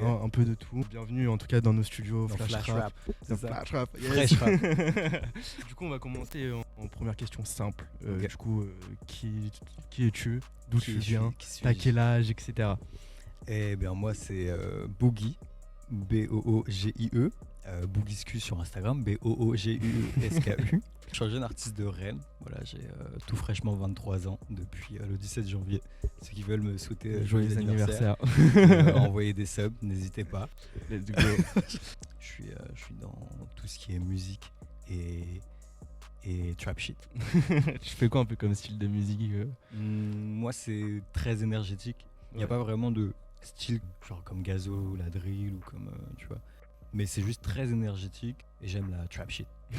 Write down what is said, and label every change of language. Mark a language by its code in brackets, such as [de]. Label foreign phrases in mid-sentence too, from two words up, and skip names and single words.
[fr] un peu de tout. Bienvenue en tout cas dans nos studios Dans Flash Rap. c'est ça. Flash Rap, yes. Fresh rap. Du coup, on va commencer en première question simple. Ok. Du coup, qui es-tu? D'où tu viens? Qui T'as suis-je quel âge, etc. Eh bien moi c'est Boogie, B-O-O-G-I-E, Boogiescu sur Instagram, B-O-O-G-U-S-K-U. Je suis un jeune artiste de Rennes, voilà, j'ai tout fraîchement 23 ans depuis le 17 janvier. Ceux qui veulent me souhaiter Joyeux anniversaire. envoyer des subs, n'hésitez pas. [en] Let's go. [fr] Je suis dans tout ce qui est musique et [en] trap shit. [fr] Tu fais quoi un peu comme style de musique Moi c'est très énergétique, il n'y a Ouais. pas vraiment de style genre comme Gazo ou la drill ou comme tu vois, mais c'est juste très énergétique et j'aime la [en] trap shit.